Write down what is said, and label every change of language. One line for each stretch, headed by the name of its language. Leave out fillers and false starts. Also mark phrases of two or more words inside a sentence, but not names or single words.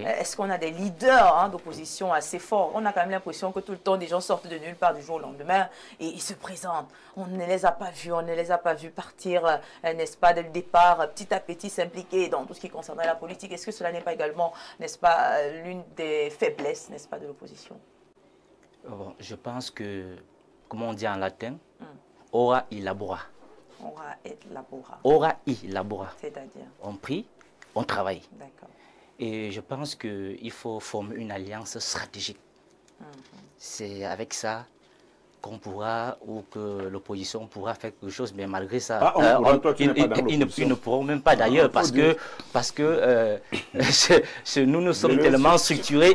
French: Est-ce qu'on a des leaders d'opposition assez forts? On a quand même l'impression que tout le temps, des gens sortent de nulle part du jour au lendemain et ils se présentent. On ne les a pas vus, on ne les a pas vus partir, n'est-ce pas, dès le départ, petit à petit s'impliquer dans tout ce qui concerne la politique. Est-ce que cela n'est pas également, n'est-ce pas, l'une des faiblesses, n'est-ce pas, de l'opposition? Bon, je pense que, comme on dit en latin,
Latin: ora et labora. Ora et labora. Ora et labora.
French: C'est-à-dire? On prie, on travaille. D'accord. Et je pense qu'il faut former une alliance stratégique. C'est avec ça qu'on pourra, ou que l'opposition pourra faire quelque chose, mais malgré ça, ils ne pourront même pas d'ailleurs, parce que nous, nous sommes tellement structurés.